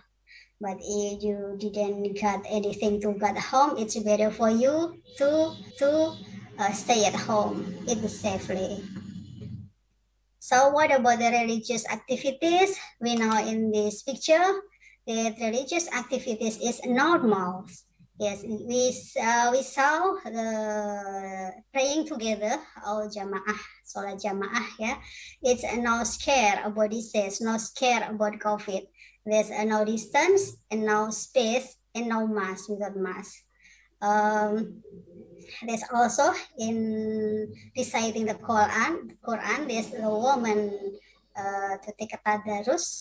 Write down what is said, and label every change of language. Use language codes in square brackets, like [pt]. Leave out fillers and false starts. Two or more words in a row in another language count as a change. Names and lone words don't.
[en] But if you didn't get anything to get home, it's better for you to stay at home, eat safely. So what about the religious activities? We know in this picture that religious activities is normal. Yes, we saw the praying together or jamaah, [id] sholat jamaah. [en] Yeah, it's no scare about disease, no scare about COVID. There's no distance and no space and no mask, without mask. There's also in reciting the Quran. There's a woman to take a tadarus.